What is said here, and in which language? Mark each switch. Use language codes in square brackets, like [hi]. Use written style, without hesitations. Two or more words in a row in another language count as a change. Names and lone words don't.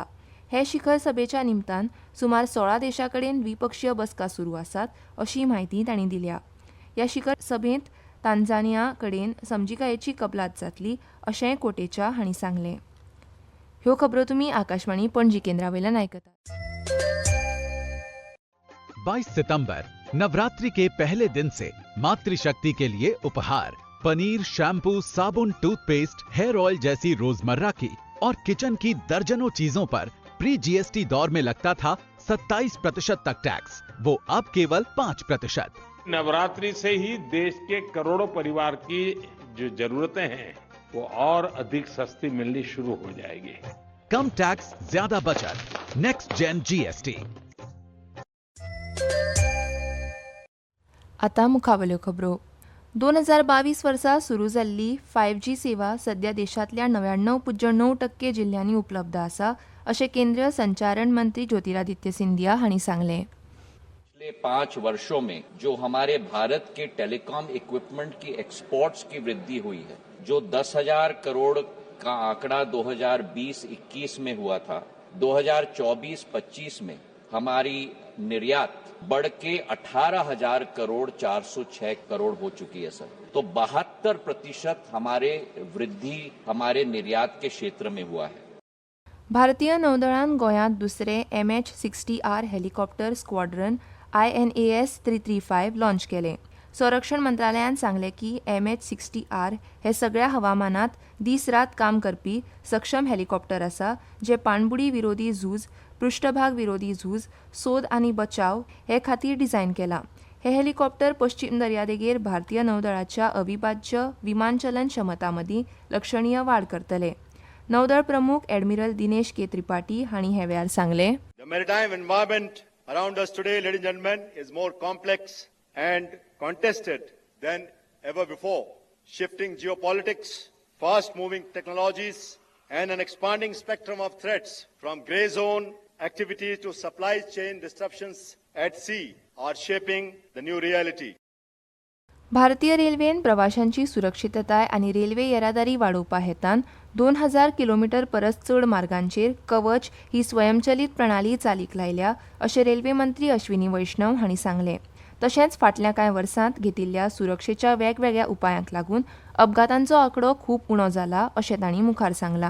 [kok] हे शिखर सभेच्या निमतान सुमार 16 देशांकडेन द्विपक्षीय बसका सुरू आसात अशी माहिती तांणी दिल्या. ह्या शिखर सभेंत तांझानिया कडेन समजिकायेची कबलात जातली अशेंय कोटेचा हांणी सांगलें. ह्यो खबरो तुमी आकाशवाणी पणजी केंद्रावेल्यान आयकतात. [hi] 22 सितंबर नवरात्रि के पहले दिन से मातृशक्ति के लिए उपहार पनीर, शैम्पू, साबुन, टूथपेस्ट, [en] hair oil [hi] जैसी रोजमर्रा की और किचन की दर्जनों चीजों पर प्री GST दौर में लगता था 27% तक टैक्स, वो अब केवल 5%। नवरात्रि से ही देश के करोड़ों परिवार की जो जरूरतें हैं वो और अधिक सस्ती मिलनी शुरू हो जाएगी. कम टैक्स, ज्यादा बचत, [en] next gen [hi] GST। [kok] आतां मुखावेल्यो खबरो. 2022 वर्सा सुरू जाल्ली 5G सेवा सध्या देशांतल्या 99.9% जिल्ह्यांनी उपलब्ध आसा अशें केंद्रीय संचारण मंत्री ज्योतिरादित्य सिंधिया हांणी सांगलें. [hi] पिछले 5 वर्षों में जो हमारे भारत के [en] telecom equipment [hi] की एक्सपोर्ट्स की वृद्धि हुई है, जो 10,000 करोड़ का आंकड़ा 2020-21 में हुआ था, 2024-25 में हमारी निर्यात बढ़ के 18,000 करोड़ 406 करोड़ हो चुकी है सर. तो 72% हमारे वृद्धि हमारे निर्यात के क्षेत्र में हुआ है. [kok] भारतीय नौदळान गोंयांत दुसरे MH-60R [en] helicopter squadron [kok] INAS 335 लॉन्च केले. संरक्षण मंत्रालयान सांगले की MH-60R हे सगळ्या हवामानात दीस रात काम करपी सक्षम हेलिकॉप्टर आसा जे पाणबुडी विरोधी झूज, पृष्ठभाग विरोधी झूज, सोद आनी बचाव हे खातीर डिझायन केला. हे हेलिकॉप्टर पश्चिम दर्यादेगेर भारतीय नौदळाच्या अविभाज्य विमानचलन क्षमता मदीं लक्षणीय वाड करतले. नौदळ प्रमुख एडमिरल दिनेश के त्रिपाठी हांणी हे वेळार सांगले. [en] The maritime environment around us today, ladies and gentlemen, is more complex and contested than ever before. Shifting geopolitics, fast-moving technologies, and an expanding spectrum of threats from grey zone activities to supply chain disruptions at sea are shaping the new reality. [kok] भारतीय रेल्वेन प्रवाशांची सुरक्षितताय आनी रेल्वे येरादारी वाडोवपा हेतान 2000 किलोमीटर परस चड मार्गांचेर कवच ही स्वयंचलीत प्रणाली चालीक लायल्या अशें रेल्वे मंत्री अश्विनी वैष्णव हांणी सांगलें. तशेंच फाटल्या कांय वर्सांत घेतिल्ल्या सुरक्षेच्या वेगवेगळ्या उपायांक लागून अपघातांचो आंकडो खूब उणो जाला अशें तांणी मुखार सांगलां.